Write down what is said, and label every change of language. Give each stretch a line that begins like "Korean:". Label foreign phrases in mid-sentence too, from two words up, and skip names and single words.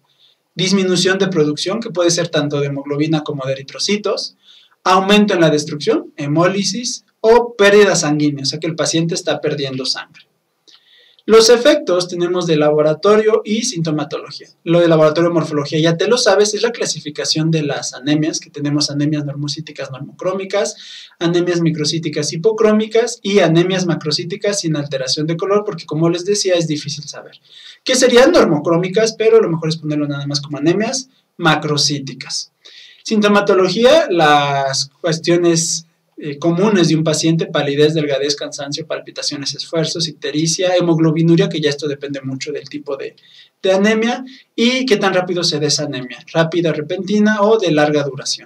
Spanish: Disminución de producción, que puede ser tanto de hemoglobina como de eritrocitos, aumento en la destrucción, hemólisis, o pérdida sanguínea, o sea que el paciente está perdiendo sangre. Los efectos tenemos de laboratorio y sintomatología. Lo de laboratorio morfología ya te lo sabes, es la clasificación de las anemias, que tenemos anemias normocíticas normocrómicas, anemias microcíticas hipocrómicas y anemias macrocíticas sin alteración de color, porque como les decía es difícil saber. ¿Qué serían normocrómicas? Pero lo mejor es ponerlo nada más como anemias macrocíticas. Sintomatología, las cuestiones comunes de un paciente: palidez, delgadez, cansancio, palpitaciones, esfuerzos, ictericia, hemoglobinuria, que ya esto depende mucho del tipo de anemia, y qué tan rápido se da esa anemia, rápida, repentina o de larga duración.